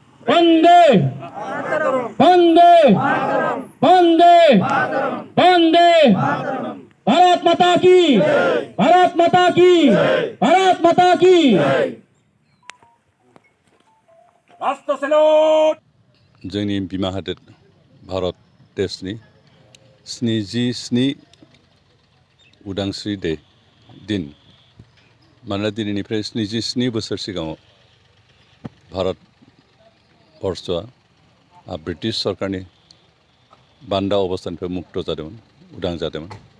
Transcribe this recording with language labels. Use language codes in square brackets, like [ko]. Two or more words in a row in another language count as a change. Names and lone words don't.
[hi] वंदे वंदे वंदे वंदे भारत माता की भारत माता की भारत माता की राष्ट्र सैल्यूट [brx] जोंनि बिमा हादोर भारत देशनि 77 उदांस्रि दिन मानोना दिनैनिफ्राय 77 बोसोर सिगाङाव भारत बर्षआ ब्रिटिश सरकारनि बान्दा अबस्थानिफ्राय मुक्त जादोंमोन उदां जादोंमोन